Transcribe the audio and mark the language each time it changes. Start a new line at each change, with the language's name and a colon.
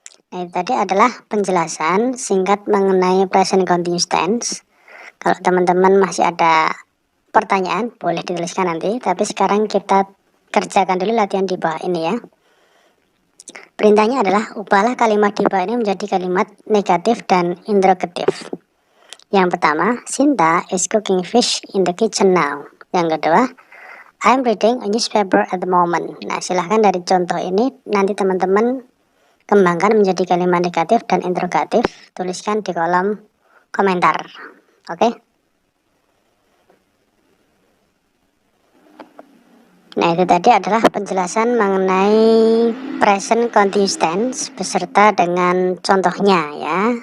Indonesian: Nah, itu tadi adalah penjelasan singkat mengenai present continuous tense. Kalau teman-teman masih ada pertanyaan, boleh dituliskan nanti. Tapi sekarang kita kerjakan dulu latihan di bawah ini ya. Perintahnya adalah ubahlah kalimat di bawah ini menjadi kalimat negatif dan interrogatif. Yang pertama,
English: Sinta is cooking fish in the kitchen now.
Indonesian: Yang kedua,
English: I'm reading a newspaper at the moment.
Indonesian: Nah, silahkan dari contoh ini nanti teman-teman kembangkan menjadi kalimat negatif dan interrogatif. Tuliskan di kolom komentar. Oke? Nah, itu tadi adalah penjelasan mengenai present continuous tense beserta dengan contohnya ya.